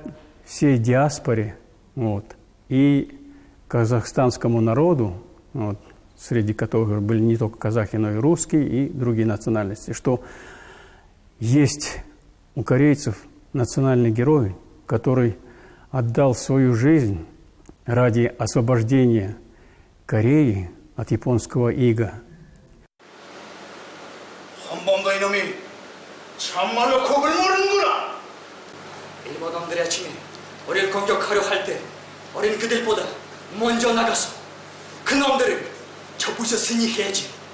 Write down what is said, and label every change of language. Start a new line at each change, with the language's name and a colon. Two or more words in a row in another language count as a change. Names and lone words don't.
Russian: всей диаспоре и казахстанскому народу, среди которых были не только казахи, но и русские и другие национальности, что есть у корейцев национальный герой, который отдал свою жизнь ради освобождения Кореи от японского ига.
Korean: 홍범도 이놈이 참말로 겁을 모르는구나. 일본 놈들이 아침에 우리를 공격하려 할 때 우린 그들보다 먼저 나가서 그 놈들을 쳐부셨으니 해야지.